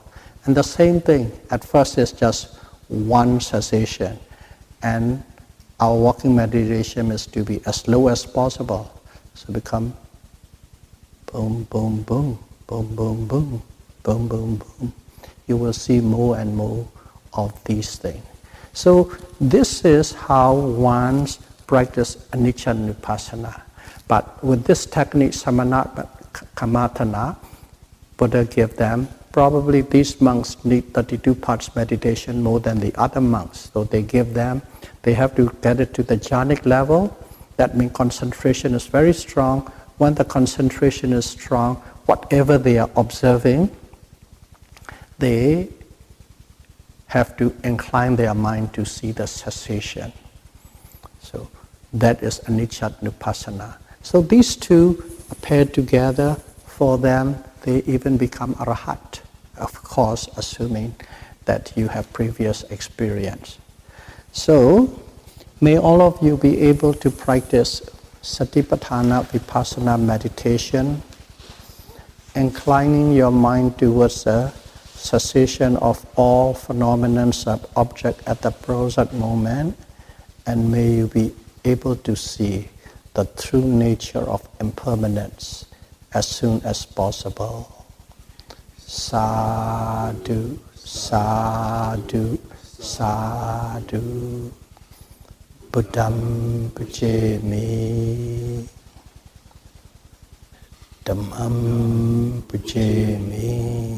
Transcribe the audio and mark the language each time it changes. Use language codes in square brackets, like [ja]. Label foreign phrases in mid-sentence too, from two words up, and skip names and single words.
[en] And the same thing, at first it's just one cessation, and our walking meditation is to be as slow as possible. So become boom, boom, boom, boom, boom, boom, boom, boom, boom. You will see more and more of these things. So this is how one's practice [pi] anicca nupassana. [en] But with this technique, [pi] samana kammatthana, [en] Buddha gave them probably these monks need 32 parts meditation more than the other monks. So they have to get it to the jhanic level. That means concentration is very strong. When the concentration is strong, whatever they are observing, they have to incline their mind to see the cessation. So that is anicca-nupassana. So these two are paired together. For them, they even become arahat, of course, assuming that you have previous experience. So, may all of you be able to practice [pi] Satipatthana Vipassana [en] meditation, inclining your mind towards the cessation of all phenomena of object at the present moment, and may you be able to see the true nature of impermanence as soon as possible. [pi] Sadhu, sadhu, sadhu. Buddham pujami. Dhammam pujami.